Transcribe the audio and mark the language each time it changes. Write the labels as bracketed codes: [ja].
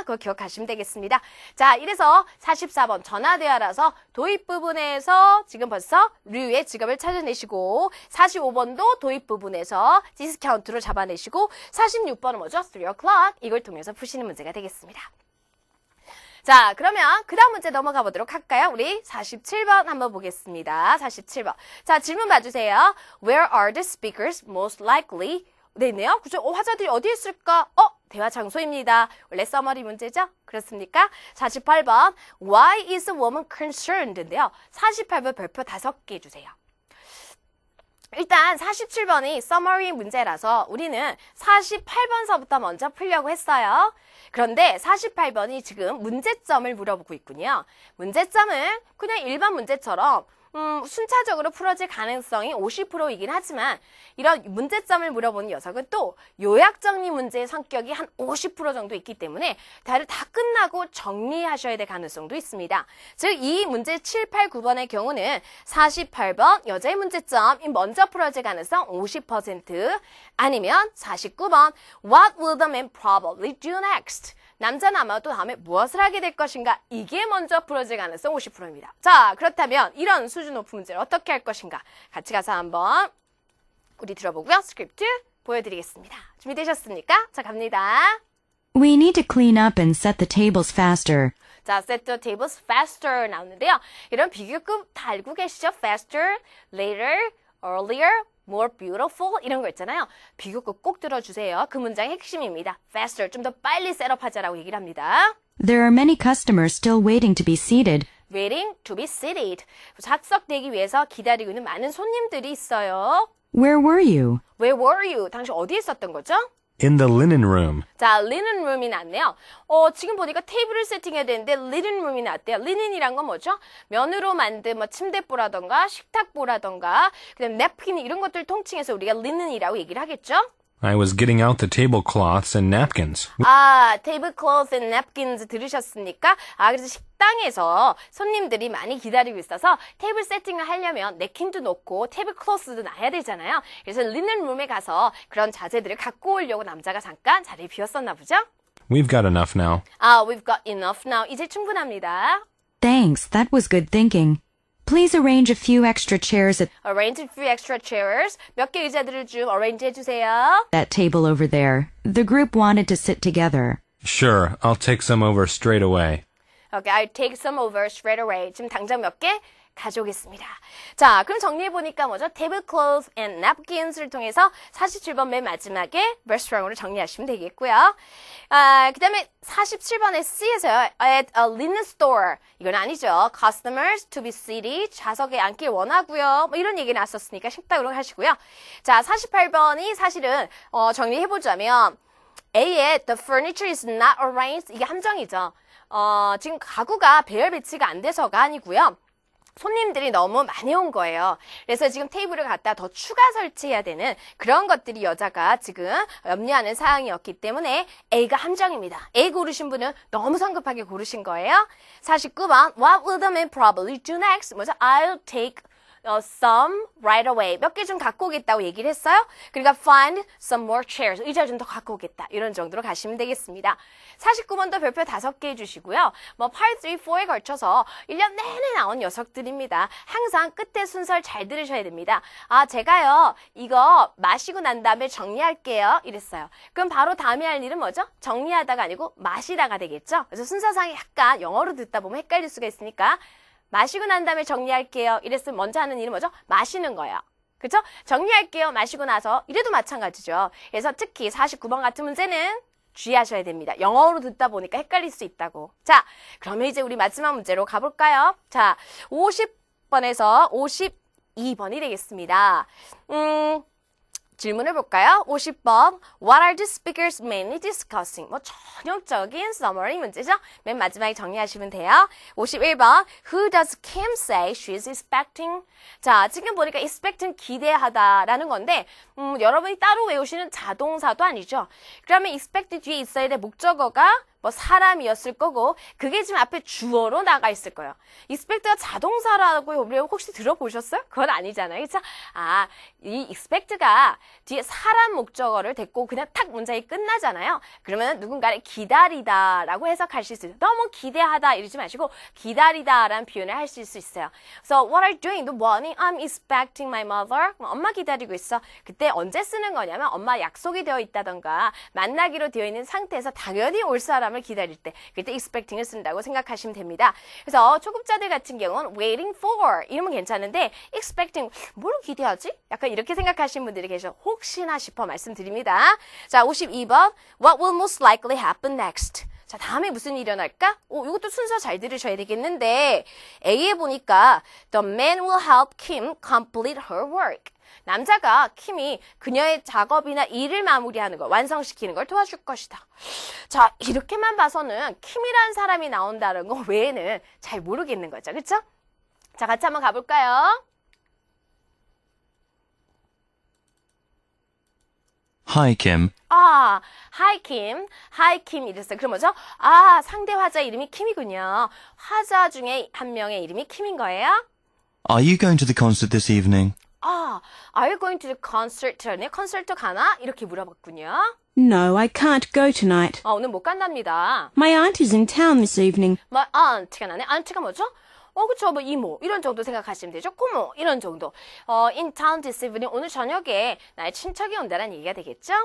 [ko] 그거 기억하시면 되겠습니다. 자, 이래서 44번 전화대화라서 도입 부분에서 지금 벌써 류의 직업을 찾아내시고 45번도 도입 부분에서 디스카운트로 잡아내시고 46번은 뭐죠? [en] 3 o'clock [ko] 이걸 통해서 푸시는 문제가 되겠습니다. 자, 그러면 그 다음 문제 넘어가 보도록 할까요? 우리 47번 한번 보겠습니다. 47번. 자, 질문 봐주세요. [en] Where are the speakers most likely? [ko] 네, 있네요. 그죠? 화자들이 어디에 있을까? 대화 장소입니다. 원래 서머리 문제죠? 그렇습니까? 48번. [en] Why is a woman concerned?인데요. [ko] 48번 별표 5개 주세요. 일단 47번이 summary 문제라서 우리는 48번서부터 먼저 풀려고 했어요. 그런데 48번이 지금 문제점을 물어보고 있군요. 문제점은 그냥 일반 문제처럼 순차적으로 풀어질 가능성이 50%이긴 하지만 이런 문제점을 물어보는 녀석은 또 요약정리 문제의 성격이 한 50% 정도 있기 때문에 다들 다 끝나고 정리하셔야 될 가능성도 있습니다. 즉 이 문제 7, 8, 9번의 경우는 48번 여자의 문제점이 먼저 풀어질 가능성 50% 아니면 49번 [en] What will the man probably do next? [ko] 남자는 아마 또 다음에 무엇을 하게 될 것인가? 이게 먼저 풀어질 가능성 50%입니다. 자, 그렇다면 이런 수준 높은 문제를 어떻게 할 것인가? 같이 가서 한번 우리 들어보고요. 스크립트 보여드리겠습니다. 준비되셨습니까? 자, 갑니다. [en] We need to clean up and set the tables faster. [ko] 자, [en] set the tables faster [ko] 나오는데요. 이런 비교급 다 알고 계시죠? [en] faster, later, earlier, more beautiful [ko] 이런 거 있잖아요. 비교급 꼭 들어주세요. 그 문장의 핵심입니다. faster, 좀 더 빨리 셋업하자라고 얘기를 합니다. [en] There are many customers still waiting to be seated. waiting to be seated. [ko] 착석되기 위해서 기다리고 있는 많은 손님들이 있어요. [en] Where were you? Where were you? [ko] 당신 어디에 있었던 거죠? [en] In the linen room. [ko] 자, linen room이 나왔네요. 지금 보니까 테이블을 세팅해야 되는데 linen room이 나왔대요. linen이란 건 뭐죠? 면으로 만든 뭐 침대보라던가 식탁보라던가 그다음 냅킨 이런 것들 통칭해서 우리가 linen이라고 얘기를 하겠죠? [en] I was getting out the tablecloths and napkins. 아, tablecloth and napkins [ko] 들으셨습니까? 그래서 식당에서 손님들이 많이 기다리고 있어서 테이블 세팅을 하려면 냅킨도 놓고 테이블클로스도 놔야 되잖아요. 그래서 리넨룸에 가서 그런 자재들을 갖고 오려고 남자가 잠깐 자리를 비웠었나 보죠? [en] We've got enough now. We've got enough now. [ko] 이제 충분합니다. [en] Thanks, that was good thinking. Please arrange a few extra chairs at Arrange a few extra chairs. [ko] 몇 개 의자들을 좀 arrange 해주세요. [en] that table over there. The group wanted to sit together. Sure, I'll take some over straight away. Okay, I'll take some over straight away. [ko] 지금 당장 몇 개 가져오겠습니다. 자, 그럼 정리해보니까 뭐죠? tablecloth and napkins를 통해서 47번 맨 마지막에 restaurant으로 정리하시면 되겠고요. 그 다음에 47번의 C에서요. [en] At a linen store. [ko] 이건 아니죠. [en] Customers to be seated. [ko] 좌석에 앉길 원하고요. 뭐 이런 얘기 나왔었으니까 식당으로 하시고요. 자, 48번이 사실은 정리해보자면 A에 [en] the furniture is not arranged. [ko] 이게 함정이죠. 지금 가구가 배열 배치가 안 돼서가 아니고요. 손님들이 너무 많이 온 거예요. 그래서 지금 테이블을 갖다 더 추가 설치해야 되는 그런 것들이 여자가 지금 염려하는 사항이었기 때문에 A가 함정입니다. A 고르신 분은 너무 성급하게 고르신 거예요. [en] 49번 What will the man probably do next? [ko] 뭐죠? [en] I'll take some right away. [ko] 몇 개 좀 갖고 오겠다고 얘기를 했어요. 그러니까 [en] find some more chairs. [ko] 의자 좀 더 갖고 오겠다. 이런 정도로 가시면 되겠습니다. 49번도 별표 5개 해주시고요. 8, 3, 4에 걸쳐서 1년 내내 나온 녀석들입니다. 항상 끝에 순서를 잘 들으셔야 됩니다. 제가요, 이거 마시고 난 다음에 정리할게요. 이랬어요. 그럼 바로 다음에 할 일은 뭐죠? 정리하다가 아니고 마시다가 되겠죠? 그래서 순서상에 약간 영어로 듣다 보면 헷갈릴 수가 있으니까 마시고 난 다음에 정리할게요. 이랬으면 먼저 하는 일은 뭐죠? 마시는 거예요. 그렇죠? 정리할게요. 마시고 나서 이래도 마찬가지죠. 그래서 특히 49번 같은 문제는 주의하셔야 됩니다. 영어로 듣다 보니까 헷갈릴 수 있다고. 자, 그러면 이제 우리 마지막 문제로 가볼까요? 자, 50번에서 52번이 되겠습니다. 질문을 볼까요? [en] 50번 What are the speakers mainly discussing? [ko] 뭐 전형적인 summary 문제죠? 맨 마지막에 정리하시면 돼요. [en] 51번 Who does Kim say she's expecting? [ko] 자, 지금 보니까 expecting 기대하다라는 건데 여러분이 따로 외우시는 자동사도 아니죠. 그러면 expect 뒤에 있어야 될 목적어가 뭐 사람이었을 거고 그게 지금 앞에 주어로 나가 있을 거예요. expect가 자동사라고 혹시 들어보셨어요? 그건 아니잖아요. 그렇죠? 이 expect가 뒤에 사람 목적어를 댔고 그냥 탁 문장이 끝나잖아요. 그러면 누군가를 기다리다라고 해석하실 수 있어요. 너무 기대하다 이러지 마시고 기다리다라는 표현을 하실 수 있어요. [en] So what are you doing? [ko] 너 뭐하니? [en] I'm expecting my mother. [ko] 엄마 기다리고 있어. 그때 언제 쓰는 거냐면 엄마 약속이 되어 있다던가 만나기로 되어 있는 상태에서 당연히 올 사람을 기다릴 때 그때 expecting을 쓴다고 생각하시면 됩니다. 그래서 초급자들 같은 경우는 waiting for 이러면 괜찮은데 expecting 뭘 기대하지? 약간 이렇게 생각하시는 분들이 계셔. 혹시나 싶어 말씀드립니다. [en] 자, 52번 What will most likely happen next? [ko] 자, 다음에 무슨 일이 일어날까? 이것도 순서 잘 들으셔야 되겠는데 A에 보니까 [en] The man will help Kim complete her work. [ko] 남자가 킴이 그녀의 작업이나 일을 마무리하는 걸 완성시키는 걸 도와줄 것이다. 자, 이렇게만 봐서는 킴이라는 사람이 나온다는 거 외에는 잘 모르겠는 거죠. 그렇죠? 자, 같이 한번 가볼까요? [en] Hi, Kim. Hi Kim. Hi Kim [ko] 이랬어요. 그럼 뭐죠? 상대 화자 이름이 킴이군요. 화자 중에 한 명의 이름이 킴인 거예요? [en] Are you going to the concert this evening? Are you going to the concert? [ko] 콘서트 가나? 이렇게 물어봤군요. [en] No, I can't go tonight. [ko] 오늘 못 간답니다. [en] My aunt is in town this evening. My aunt [ko] 가 나네. aunt가 뭐죠? 그쵸. 뭐 이모 이런 정도 생각하시면 되죠. 고모 이런 정도. [en] In town this evening [ko] 오늘 저녁에 나의 친척이 온다는 얘기가 되겠죠?